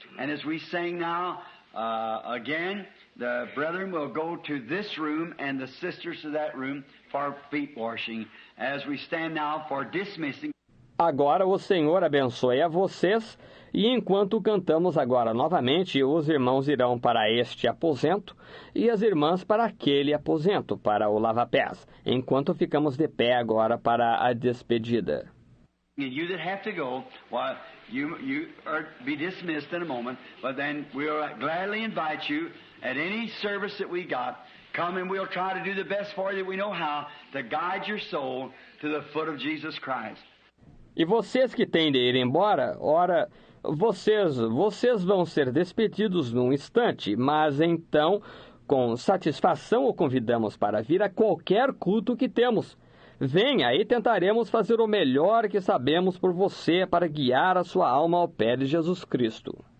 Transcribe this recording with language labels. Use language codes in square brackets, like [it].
[en] And as we sing now, again, the brethren will go to this room and the sisters to that room for feet washing. As we stand now for dismissing. [pt] Agora o Senhor abençoe a vocês, e enquanto cantamos agora novamente, os irmãos irão para este aposento e as irmãs para aquele aposento, para o lava-pés, enquanto ficamos de pé agora para a despedida. [en] And you that have to go, well, you are be dismissed in a moment, but then we'll gladly invite you at any service that we got. Come and we'll try to do the best for you that we know how to guide your soul to the foot of Jesus Christ. [pt] E vocês que têm de ir embora, ora, vocês vão ser despedidos num instante, mas então, com satisfação, o convidamos para vir a qualquer culto que temos. Venha e tentaremos fazer o melhor que sabemos por você para guiar a sua alma ao pé de Jesus Cristo.